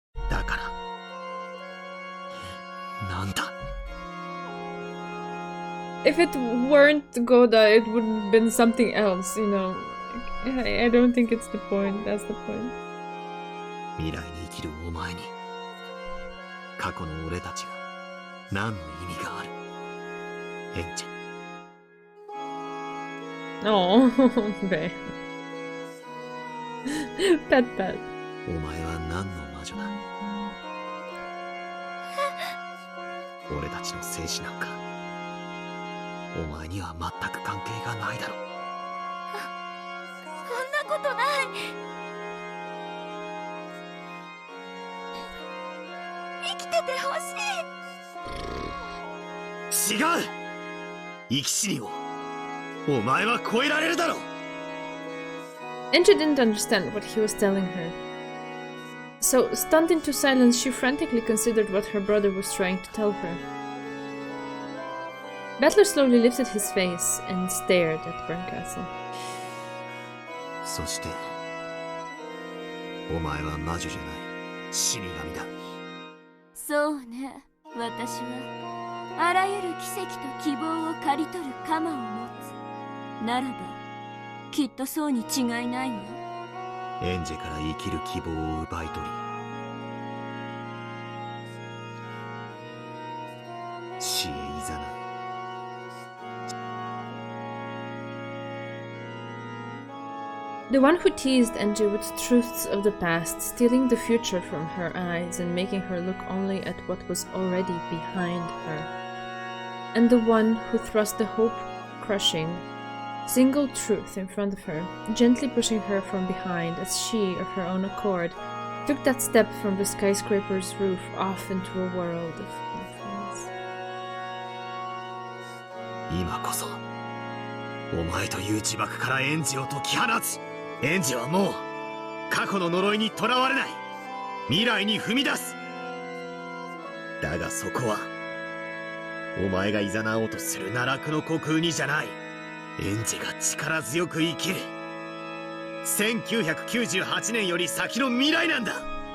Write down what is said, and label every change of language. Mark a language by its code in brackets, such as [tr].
[ja] だからなんだ [en] If it weren't Goda, it would have been something else, you know. I don't think it's the point, that's the point. [ja] 未来に生きるお前に過去の俺たちが何の意味があるエンジェ [en] Oh, babe. Pet pet. [ja] お前は何の魔女だ俺たちの生死なんかお前には全く関係がないだろそんなことない生きててほしい違う生き死にをお前は超えられるだろ [en] Enji didn't understand what he was telling her. So, stunned into silence, she frantically considered what her brother was trying to tell her. Batler slowly lifted his face and stared at Bernkastel. [ja] そしてお前は魔女じゃない死神だそうね私はあらゆる奇跡と希望を刈り取る鎌を持つならばきっとそうに違いないわエンジェから生きる希望を奪い取り死へいざなう [en] The one who teased Enji with truths of the past, stealing the future from her eyes and making her look only at what was already behind her. And the one who thrust the hope-crushing, single truth in front of her, gently pushing her from behind as she, of her own accord, took that step from the skyscraper's roof off into a world of nothingness. [ja] 今こそお前という呪縛からエンジを解き放つエンジはもう過去の呪いにとらわれない未来に踏み出すだがそこはお前が誘おうとする奈落の虚空にじゃないエンジが力強く生きる1998年より先の未来なんだ